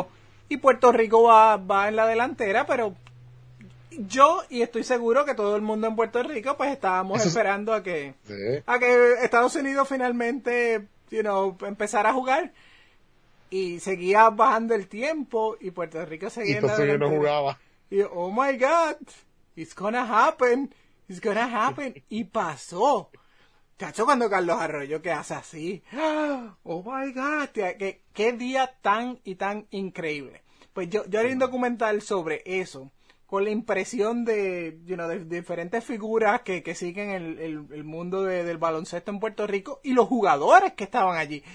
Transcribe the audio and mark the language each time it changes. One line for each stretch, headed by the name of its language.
Spanish: Uh-huh. Y Puerto Rico va en la delantera, pero yo, y estoy seguro que todo el mundo en Puerto Rico, pues estábamos esperando a que Estados Unidos finalmente,
English: you know,
Spanish: empezara a jugar. Y seguía bajando el tiempo y Puerto Rico seguía en la delantera. Y no jugaba. Y yo,
English: oh my God, it's gonna happen.
Spanish: Y pasó. Chacho, cuando Carlos Arroyo que hace así.
English: Oh my God,
Spanish: qué día tan y tan increíble. Pues yo haré un documental sobre eso, con la impresión de,
English: you know,
Spanish: de diferentes figuras que siguen el mundo del baloncesto en Puerto Rico y los jugadores que estaban allí.